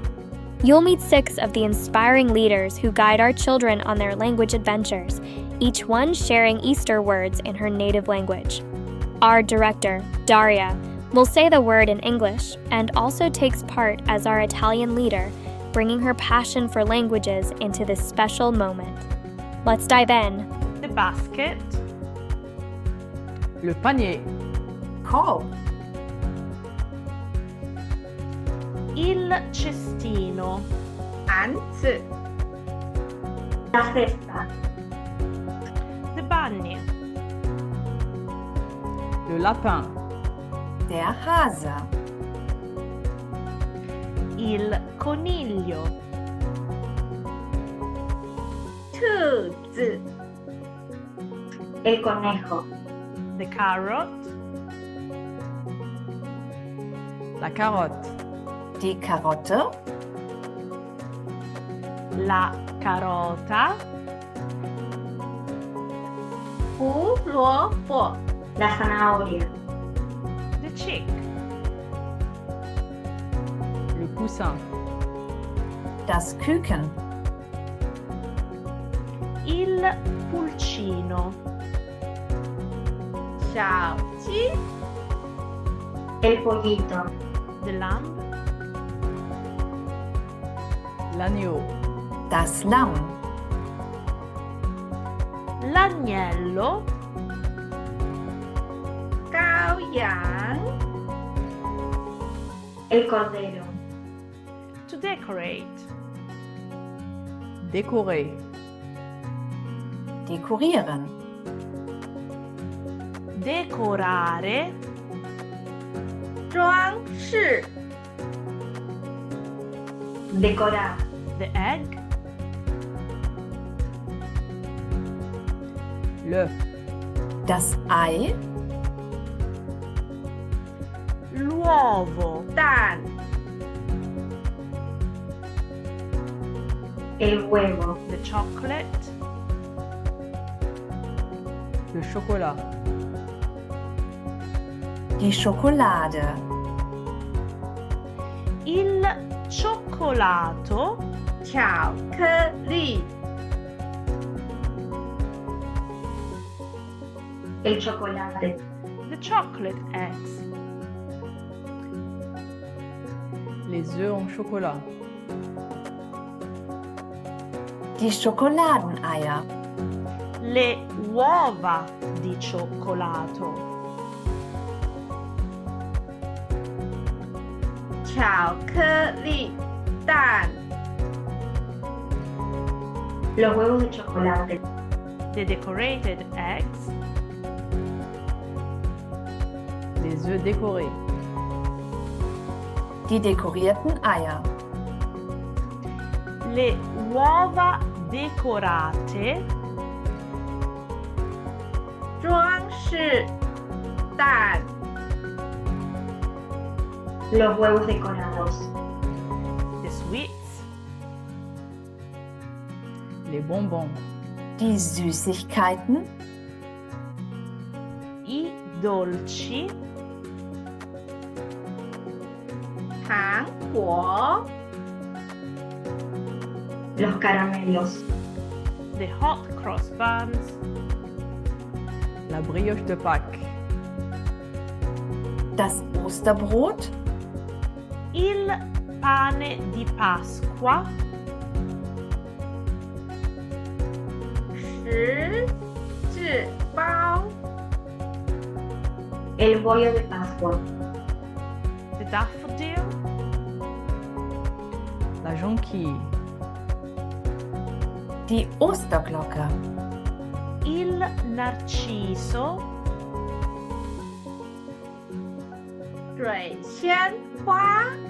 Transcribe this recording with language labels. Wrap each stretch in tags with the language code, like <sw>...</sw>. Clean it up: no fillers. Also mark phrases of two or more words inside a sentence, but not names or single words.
<en>You'll meet 6 of the inspiring leaders who guide our children on their language adventures, each one sharing Easter words in her native language. Our director, Daria, will say the word in English and also takes part as our Italian leader, bringing her passion for languages into this special moment. Let's dive in. The basket.</en> <fr>Le panier. Call.</fr> <it>Il cestino. Anzi.</it> <es>La festa.</es> <en>The bunny.</en> <fr>Le lapin.</fr> <de>Der Hase.</de> <it>Il coniglio.</it> <zh>兔子.</zh> <es>El conejo.</es> <en>The carrot.</en> <fr>La carotte.</fr> <de>Die Karotte.</de> <it>La carota.</it> <zh>胡萝卜.</zh> <es>La zanahoria.</es> <en>The chick.</en> <fr>Le poussin.</fr> <de>Das Küken.</de> <it>Il pulcino.</it> <zh>小鸡.</zh> <es>El pollito.</es> <en>The lamb.</en> <fr>L'agneau.</fr> <de>Das Lamm.</de> <it>L'agnello.</it> <zh>羔羊.</zh> <es>El cordero.</es> <en>To decorate.</en> <fr>Décorer.</fr> <de>Dekorieren.</de> <it>Decorare.</it> <zh>装饰.</zh> <es>Decorar.</es> <en>The egg.</en> <fr>L'œuf.</fr> <de>Das Ei.</de> <it>L'uovo.</it> <zh>蛋.</zh> <es>El huevo.</es> <en>The chocolate.</en> <fr>Le chocolat.</fr> <de>Die Schokolade.</de> <it>Il cioccolato.</it> <zh>巧克力.</zh> <es>El chocolate.</es> <en>The chocolate eggs.</en> <fr>Les œufs en chocolat.</fr> <de>Die Schokoladeneier.</de> <it>Le uova di cioccolato.</it> <zh>巧克力蛋.</zh> <es>Los huevos de chocolate.</es> <en>The decorated eggs.</en> <fr>Les œufs décorés.</fr> <de>Die dekorierten Eier.</de> <it>Le uova decorate.</it> <zh>装饰蛋.</zh> <es>Los huevos decorados.</es> <en>The sweets.</en> <fr>Les bonbons.</fr> <de>Die Süßigkeiten.</de> <it>I dolci.</it> <zh>糖果.</zh> <es>Los caramelos.</es> <en>The hot cross buns.</en> <fr>La brioche de Pâques.</fr> <de>Das Osterbrot.</de> <it>Il pane di Pasqua.</it> <zh>十字包.</zh> <es>El bollo de Pascua.</es> <en>The daffodil.</en> <fr>La jonquille.</fr> <de>Die Osterglocke.</de> <it>Il narciso.</it> <zh>水仙花.</zh>